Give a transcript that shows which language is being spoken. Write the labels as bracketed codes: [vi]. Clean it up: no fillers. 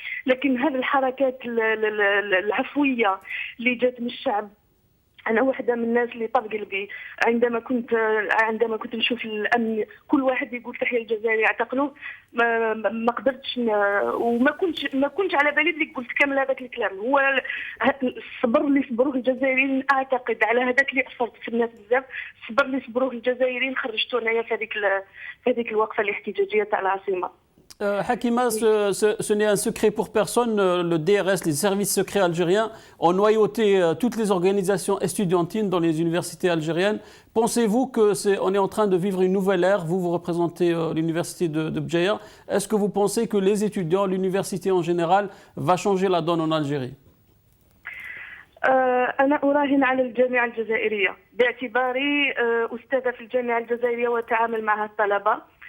[ar] لكن هذه الحركات العفوية اللي جات من الشعب، أنا واحدة من الناس اللي طاب قلبي عندما كنت نشوف الأمن كل واحد يقول تحية الجزائري اعتقلوه ما قدرتش وما كنتش على بالي اللي قلت كامل هذاك الكلام. هو الصبر اللي صبروه الجزائريين أعتقد على هذاك اللي أثرت في الناس بزاف. الصبر اللي صبروه الجزائريين خرجتو أنايا في هذيك الوقفة الاحتجاجية تاع العاصمة. [fr] Hakima, ce n'est un secret pour personne. Le DRS, les services secrets algériens, ont noyauté toutes les organisations estudiantines dans les universités algériennes. Pensez-vous qu'on est en train de vivre une nouvelle ère? Vous représentez l'université de Bdjaïa. Est-ce que vous pensez que les étudiants, l'université en général, va changer la donne en Algérie? [ar] أنا أراهن على الجامعة الجزائرية باعتباري أستاذة في الجامعة الجزائرية وأتعامل مع الطلبة.